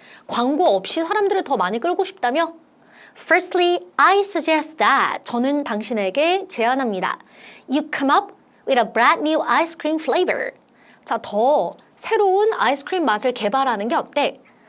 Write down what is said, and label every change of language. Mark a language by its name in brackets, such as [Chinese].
[Korean] 광고 없이 사람들을 더 많이 끌고 싶다며? [English] Firstly, I suggest that [Korean] 저는 당신에게 제안합니다. [English] You come up with a brand new ice cream flavor. [Korean] 자, 더 새로운 아이스크림 맛을 개발하는 게 어때?